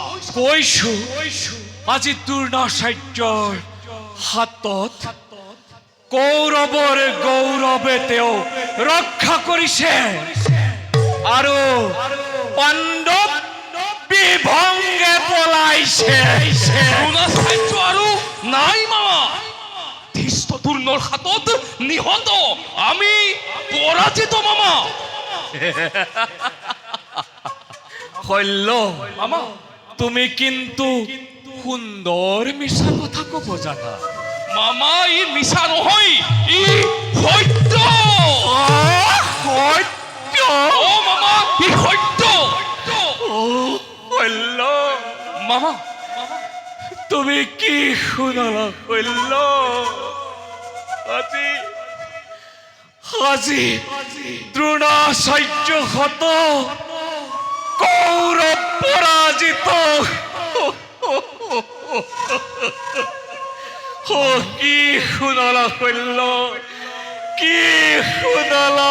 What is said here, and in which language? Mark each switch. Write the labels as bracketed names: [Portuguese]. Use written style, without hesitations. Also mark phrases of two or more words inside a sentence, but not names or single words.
[Assamese] কৈছো, আজি দ্ৰোণাচাৰ্যৰ হাতত কৌৰৱৰ গৌৰৱে তেওঁ ৰক্ষা কৰিছে আৰু পাণ্ডৱ বিভংগে পলাইছে। দ্ৰোণাচাৰ্য আৰু নাই মামা, ধৃষ্টদ্যুম্নৰ হাতত নিহত আমি পরাজিত মামা হইল মামা তুমি কিন্তু সুন্দৰ মিছা কথা কব জানা মামা ই মিছা নহয় ই সত্য সত্য অ মামা ই সত্য হইল মামা তুমি কি শুনালা হইল আজি আজি দ্ৰোণাচাৰ্য হত কৌৰৱ পৰাজিত কি শুনালা হইল কি শুনালা